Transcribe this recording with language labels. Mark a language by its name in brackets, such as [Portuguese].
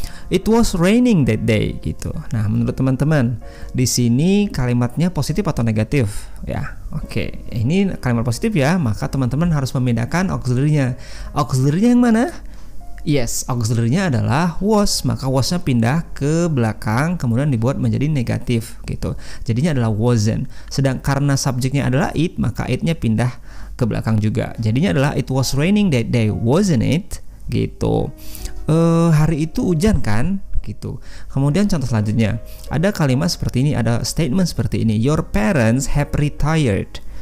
[English] It was raining that day, gitu. [Indonesian] Nah, menurut teman-teman, di sini kalimatnya positif atau negatif ya? Oke, ini kalimat positif ya, maka teman-teman harus membedakan auxiliary-nya. Auxiliary-nya yang mana? Yes, auxiliary-nya adalah was, maka was-nya pindah ke belakang kemudian dibuat menjadi negatif gitu. Jadinya adalah wasn't. Sedang karena subjeknya adalah it, maka it-nya pindah ke belakang juga. Jadinya adalah [English] it was raining that day, wasn't it? [Indonesian] Gitu. Hari itu hujan kan? Gitu. Kemudian contoh selanjutnya, ada kalimat seperti ini, ada statement seperti ini. [English] Your parents have retired.